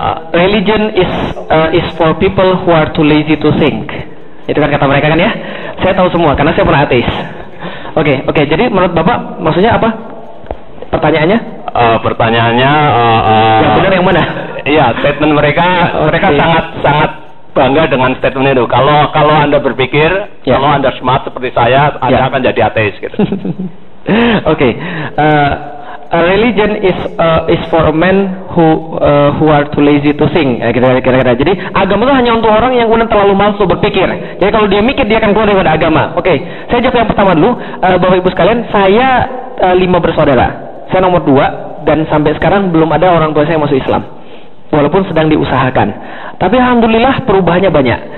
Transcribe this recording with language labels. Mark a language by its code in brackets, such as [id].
[en] Religion is for people who are too lazy to think. [id] Itu kan kata mereka kan ya. Saya tahu semua karena saya pernah ateis. Oke. Jadi menurut Bapak maksudnya apa? Pertanyaannya? Pertanyaannya yang benar yang mana? Iya, statement mereka sangat bangga dengan statement itu. Kalau Anda berpikir, kalau Anda smart seperti saya, Anda akan jadi ateis gitu. Oke. [en] Religion is for men who are too lazy to think. [id] Kira-kira. Jadi agama itu hanya untuk orang yang kemudian terlalu malas untuk berpikir. Jadi kalau dia mikir dia akan keluar dari agama. Oke. Saya jawab yang pertama dulu, Bapak Ibu sekalian. Saya 5 bersaudara. Saya nomor 2 dan sampai sekarang belum ada orang tua saya masuk Islam. Walaupun sedang diusahakan. Tapi alhamdulillah perubahannya banyak.